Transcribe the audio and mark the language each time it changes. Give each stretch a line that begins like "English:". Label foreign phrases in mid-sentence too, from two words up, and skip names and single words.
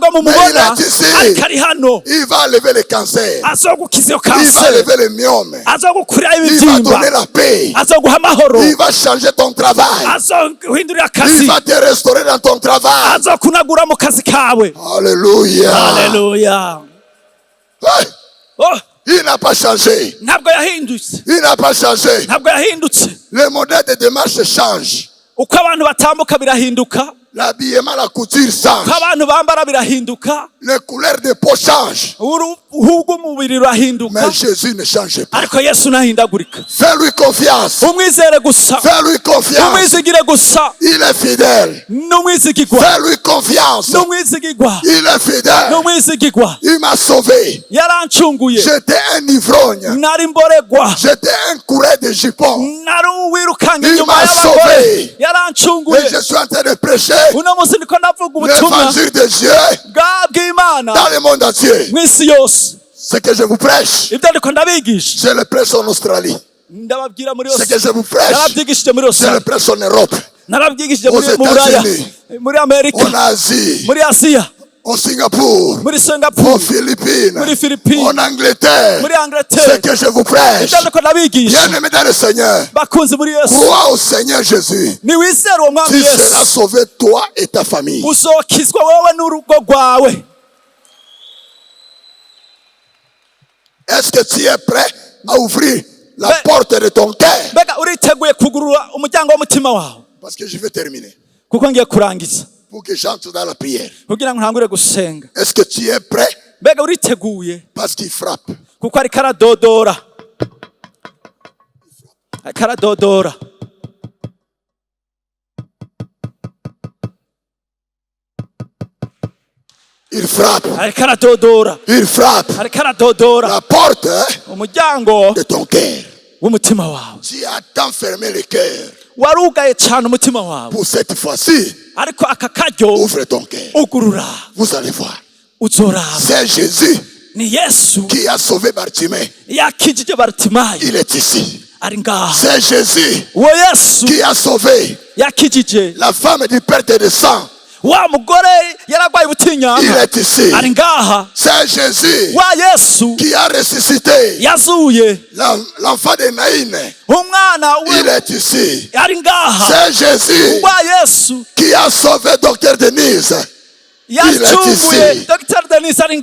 French: mais
Rundi: mumubona
French: il est ici.
Rundi: ariko ari hano.
French: Il va lever le cancer.
Rundi: Azogukiza iyo
French: Il va
Rundi: kanseri,
French: lever le myome.
Rundi: azogukurira
French: Il va
Rundi: ibibyimba,
French: donner la paix.
Rundi: azoguha amahoro,
French: Il va changer ton travail.
Rundi: azoguhindurira
French: Il
Rundi: akazi,
French: va te restaurer dans ton travail.
Rundi: azokunagura mu kazi kawe.
French: Alléluia.
Rundi: Haleluya. Hey, Oh,
French: il n'a pas changé.
Rundi: ntabwo yahindutse,
French: Il n'a pas changé.
Rundi: ntabwo yahindutse.
French: Le modèle de démarche change.
Rundi: Uko abantu batambuka birahinduka,
French: L'habillement, la couture change.
Rundi: uko abantu bambara birahinduka,
French: Les couleurs de peau changent.
Rundi: uruhu rw'umubiri rurahinduka,
French: Mais Jésus ne change pas.
Rundi: ariko Yesu ntahindagurika.
French: Fais-lui confiance.
Rundi: Umwizere gusa,
French: Fais-lui confiance.
Rundi: umwizigire gusa,
French: Il est fidèle.
Rundi: n'umwizigirwa,
French: Fais-lui confiance.
Rundi: n'umwizigirwa,
French: Il est fidèle.
Rundi: n'umwizigirwa.
French: Il m'a sauvé.
Rundi: Yarancunguye,
French: J'étais un ivrogne.
Rundi: nari mboregwa,
French: J'étais un coureur de jupons.
Rundi: nari uwirukanga
French: Il
Rundi: inyuma
French: m'a
Rundi: y'abagore.
French: sauvé.
Rundi: Yarancunguye.
French: Et je suis en train de prêcher
Rundi: Uno munsi ndiko ndavuga ubutumwa
French: l'évangile de Dieu
Rundi: bw'Imana
French: dans le monde entier.
Rundi: mw'isi yose.
French: Ce que je vous prêche,
Rundi: Ibyo ndiko ndabigisha,
French: je le prêche en Australie.
Rundi: ndababwira muri
French: Ce
Rundi: yose,
French: que je vous prêche,
Rundi: narabyigishije muri
French: je le
Rundi: yose,
French: prêche en Europe,
Rundi: narabyigishije
French: aux
Rundi: mu Buraya,
French: États-Unis,
Rundi: muri Amerika,
French: en Asie,
Rundi: muri Asiya,
French: au Singapour,
Rundi: muri
French: aux
Rundi: Singapore,
French: Philippines,
Rundi: muri Philippines,
French: en Angleterre.
Rundi: muri
French: Ce
Rundi: Angleterre.
French: que je vous prêche,
Rundi: Ibyo ndiko ndabigisha,
French: bien-aimé dans le Seigneur,
Rundi: bakunzi muri Yesu,
French: crois au Seigneur Jésus.
Rundi: niwizere uwo mwami
French: Tu seras
Rundi: Yesu,
French: sauvé, toi et ta famille.
Rundi: uzokizwa wowe n'urugo rwawe.
French: Est-ce que tu es prêt à ouvrir la Mais- porte de ton cœur?
Rundi: Mbega uriteguye kugurura umuryango w'umutima wawe?
French: Parce que je vais terminer.
Rundi: Kuko ngiye kurangiza,
French: Pour que j'entre dans la prière.
Rundi: kugira ngo ntangure gusenga.
French: Est-ce que tu es prêt?
Rundi: Mbega uriteguye?
French: Parce qu'il frappe.
Rundi: Kuko ariko aradodora, ariko aradodora.
French: Il frappe.
Rundi: Ariko aradodora,
French: Il frappe.
Rundi: ariko aradodora.
French: La porte
Rundi: Umuryango
French: de ton cœur.
Rundi: w'umutima wawe
French: Tu as tant fermé le cœur.
Rundi: warugaye cyane umutima wawe,
French: Pour cette fois-ci,
Rundi: ariko aka karyo
French: ouvre ton cœur.
Rundi: ugurura,
French: Vous allez voir.
Rundi: uzoraba.
French: C'est Jésus
Rundi: Ni Yesu
French: qui a sauvé Bartimée.
Rundi: yakijije Bartimayo,
French: Il est ici.
Rundi: ari ngaha.
French: C'est Jésus
Rundi: Uwo Yesu
French: qui a sauvé
Rundi: yakijije
French: la femme du perte de sang
Rundi: wa mugore yaragwaye
French: Il
Rundi: ubutinyanka
French: est ici.
Rundi: ari ngaha.
French: C'est Jésus
Rundi: Wa Yesu
French: qui a ressuscité
Rundi: yazuye
French: l'enfant de Naïn.
Rundi: umwana
French: Il est ici.
Rundi: ari ngaha.
French: C'est Jésus
Rundi: Wa Yesu
French: qui a sauvé Docteur Denise.
Rundi: yacunguye Dr. Denis ari